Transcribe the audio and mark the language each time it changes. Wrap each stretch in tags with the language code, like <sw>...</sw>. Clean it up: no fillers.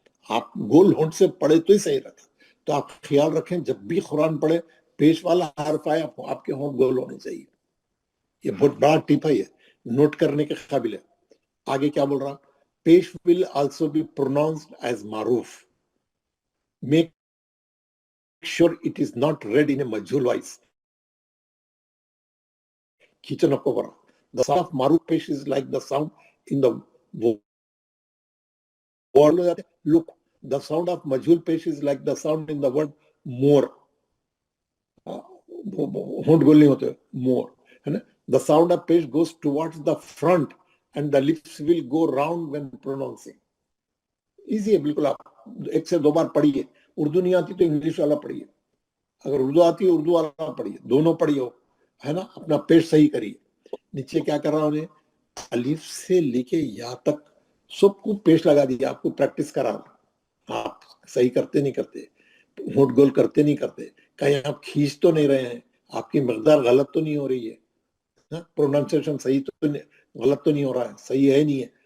<ur>آپ گول ہونٹ سے پڑھے تو ہی صحیح رہتا. تو آپ خیال رکھیں جب بھی قرآن پڑھے پیش والا حرف آئے آپ کے ہونٹ گول ہونے چاہیے. یہ بہت بڑا ٹپ ہے, یہ نوٹ کرنے کے قابل ہے. آگے کیا بول رہا, پیش</ur> <en>will also be pronounced as</en> <ur>معروف.</ur> <en>Make sure it is not read in a majhul voice.</en> <ur>کھینچو نکو برا.</ur> <en>The sound of معروف پیش is like the sound in the word. Look, the sound of majhul پیش is like the sound in the word more.</en> <ur>ہونٹ گول نہیں ہوتے, more ہے نا.</ur> <en>The sound of پیش goes towards the front and the lips will go round when pronouncing.</en> <ur>Easy ہے بالکل. آپ ایک سے دو بار پڑھیے. اردو نہیں آتی تو انگلش والا پڑھیے, اگر اردو آتی ہے اردو والا پڑھیے, دونوں پڑھیے ہے نا. اپنا پیش صحیح کریے. نیچے کیا کر رہا ہوں, الف سے لے کے یا تک سب کو پیش لگا دیجیے. آپ کو پریکٹس کرا رہا. آپ صحیح کرتے نہیں کرتے, ہونٹ گول کرتے نہیں کرتے, کہیں آپ کھینچ تو نہیں رہے ہیں, آپ کی مقدار غلط تو نہیں ہو رہی ہے, پروننسیشن صحیح تو غلط تو نہیں ہو رہا ہے, صحیح ہے نہیں ہے.</ur>